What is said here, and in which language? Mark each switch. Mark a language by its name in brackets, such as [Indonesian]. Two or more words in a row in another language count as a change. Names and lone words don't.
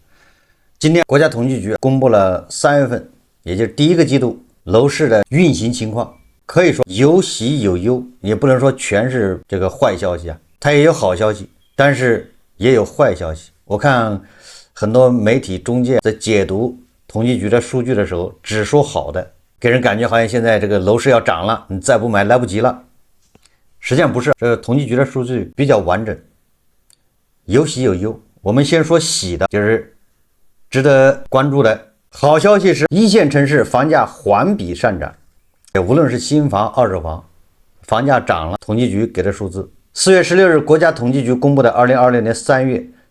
[Chinese] 今天國家統計局公布了3月份，也就是第一個季度樓市的運行情況，可以說有喜有憂，也不能說全是這個壞消息啊，它也有好消息，但是也有壞消息。我看很多媒體中介在解讀統計局的數據的時候，只說好的，給人感覺好像現在這個樓市要漲了，你再不買來不及了。實際上不是，這個統計局的數據比較完整，有喜有憂。我們先說喜的，就是值得關注的好消息是，一線城市房價環比上漲，無論是新房、二手房，房價漲了。統計局給的數字，4月16日，國家統計局公布的2026年3月